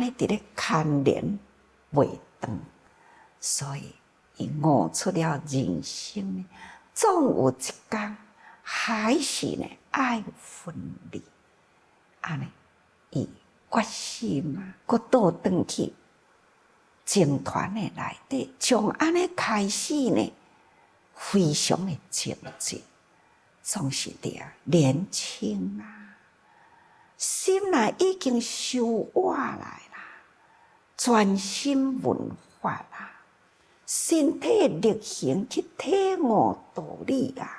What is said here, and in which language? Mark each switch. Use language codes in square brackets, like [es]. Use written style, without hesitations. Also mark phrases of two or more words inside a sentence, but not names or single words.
[nan] 尼伫咧牵连袂长，所以伊悟出了人生呢，总有一天还是呢爱分离，安尼伊决心啊，搁倒转去僧团的内底，从安尼开始呢，非常的精进，总是伫年轻啊，心内已经收活来啦，专心闻法啦，身体力行去体悟道理啦。